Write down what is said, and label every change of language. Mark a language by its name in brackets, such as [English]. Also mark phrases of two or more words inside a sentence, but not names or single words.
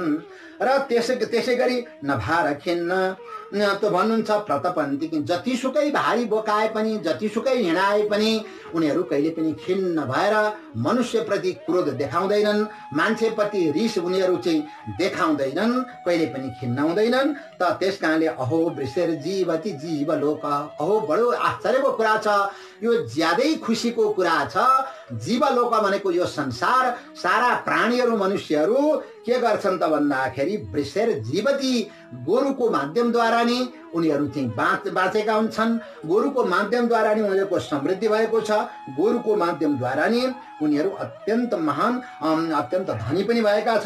[Nepali] र त्यसै गरी नभार खिन्न त भन्नुहुन्छ प्रतपन्ती, जतिसुकै भारी बोकाए पनि, जतिसुकै हिँडाए पनि उनीहरू कहिले पनि खिन्न भएर मनुष्यप्रति क्रोध देखाउँदैनन्, मान्छेप्रति रिस उनीहरू चाहिँ देखाउँदैनन्, कहिले पनि खिन्न हुँदैनन्। त त्यसकारणले [Sanskrit] अहो वृषेर जीवति जीवलोक, [Nepali] अहो बडो आश्चर्यको कुरा छ, यो ज्यादै खुसीको कुरा छ। जीवलोक भनेको यो संसार, सारा प्राणीहरू मनुष्यहरू के गर्छन् त भन्दाखेरि [Sanskrit] वृषेर जीवति, [Nepali] गोरुको माध्यमद्वारा नि उनीहरू चाहिँ बाँचेका हुन्छन्। गोरुको माध्यमद्वारा नि उनीहरूको समृद्धि भएको छ। गोरुको माध्यमद्वारा नि उनीहरू अत्यन्त महान, अत्यन्त धनी पनि भएका छन्।